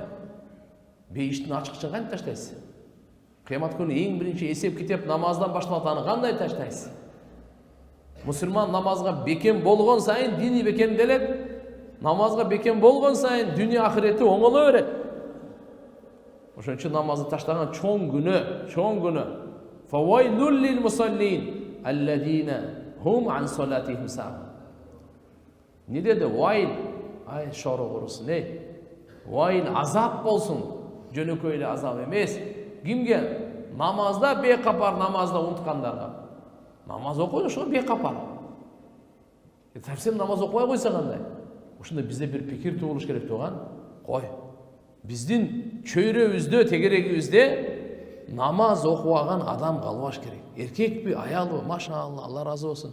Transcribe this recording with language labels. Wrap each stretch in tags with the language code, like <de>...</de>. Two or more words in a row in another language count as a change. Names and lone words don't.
<ky>Бейиштин ачкычын кантип таштайсыз? Кыямат күнү эң биринчи эсеп китеп намаздан башталат, аны кандай таштайсыз? Мусулман намазга бекем болгон сайын дини бекемделет. Намазга бекем болгон сайын дүйнө ахирети оңоло берет. Ошон үчүн намазды таштаган чоң күнөө.</ky> <ar>فويل للمصلين الذين هم عن صلاتهم ساهون.</ar> <ky>Не деди? Вайл, ай шору курусун, Вайл азап болсун. Жөнөкөй эле азап эмес. Кимге? Намазда бекапар, намазда унуткандарга. Намаз окуй, ошо бекапар. Совсем намаз окубай койсо кандай? Ушунда бизде бир пикир туулуш керек турган. Кой. Биздин чөйрөбүздө, тегерегибизде намаз окубаган адам калбаш керек. Эркекпи, аялбы? Машалла, Алла разы болсун.</ky>